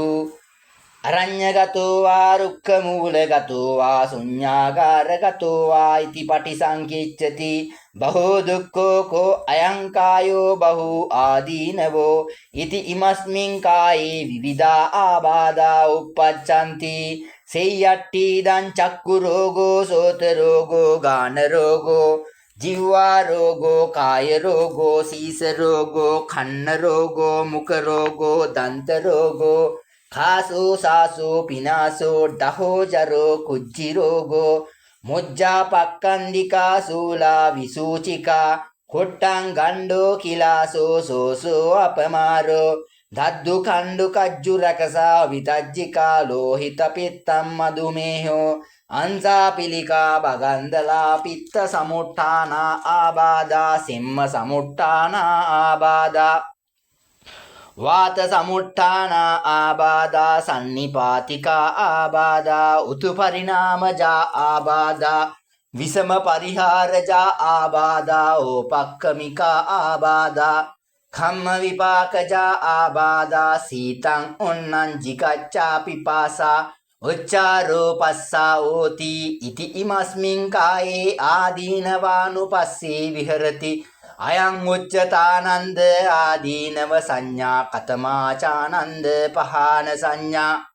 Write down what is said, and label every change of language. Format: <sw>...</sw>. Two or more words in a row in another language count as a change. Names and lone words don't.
<pi>අරඤ්ඤගතෝ වා රුක්ඛ මූලගතෝ වා ශුඤ්ඤාගාරගතෝ වා ඉති පටිසංකිච්ඡති බහෝ දුක්ඛෝ කෝ අයං කායෝ බහූ ආදීනවෝ ඉති ඉමස්මින් කායේ විවිධා ආබාධා උප්පච්ඡන්ති සේයට්ටි දං චක්කු රෝගෝ සෝත රෝගෝ ගාන රෝගෝ ජීවා රෝගෝ කාය රෝගෝ සීස රෝගෝ කන්න රෝගෝ මුඛ රෝගෝ දන්ත රෝගෝ खासो सासो पिनासो डहो जरो कुज्जि रोगो मुज्जा पक्कंदिका सूला विसूचिका कोट्टं गंडो किलासो सोसो अपमारो धद्दु खंडु कज्जु रकसा वितज्जिका लोहित पित्तं मधुमेहो अंसा पिलिका भगंदला पित्त समुट्ठाना आबादा सिम्म समुट्ठाना आबादा වාත සමුට්ඨානා ආබාධා සන්නිපාතිකා ආබාධා උතු පරිණාමජා ආබාධා විසම පරිහාරජා ආබාධා ඕපක්කමිකා ආබාධා කම්ම විපාකජා ආබාධා සීතං ඔන්නං jigacchā පිපාසා උච්චාරෝ පස්සා ඕති ඉති ඉමස්මින් කායේ ආදීනවානුපස්සී විහෙරති අයං උච්චතානන්ද ආදීනව සංඥා කතමාචානන්ද පහාන සංඥා</pi>